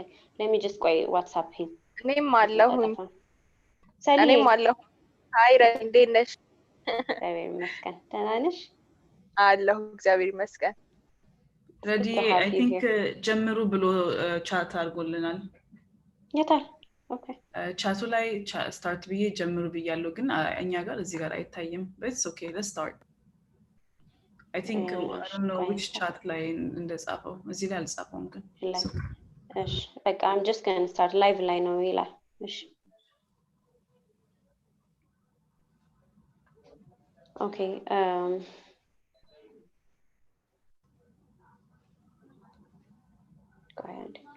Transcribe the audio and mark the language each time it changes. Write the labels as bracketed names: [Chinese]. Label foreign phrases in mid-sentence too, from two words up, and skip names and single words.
[English] Let me just ቆይ WhatsApp him. [Amharic] እኔም አለሁኝ። ሰላም እኔም አለሁ። ሃይ ረን እንዴት ነሽ? እግዚአብሔር ይመስገን። ደህና ነሽ? አለሁ እግዚአብሔር ይመስገን። [English] Ready, I think [Amharic] ጀምሩ ብሎ ቻት አድርጎልናል። የታል? Okay. ቻቱ ላይ ስታርት ብዬ ጀምሩ ብያለሁ ግን እኛ ጋር እዚህ ጋር አይታይም. [English] But it's okay, let's start. I think I don't know which chat [Amharic] ላይ እንደጻፈው እዚህ ላይ አልጻፈውም ግን እሺ በቃ [English] I'm just going to start live [Amharic] ላይ ነው ይላል። እሺ [English] Okay, go ahead.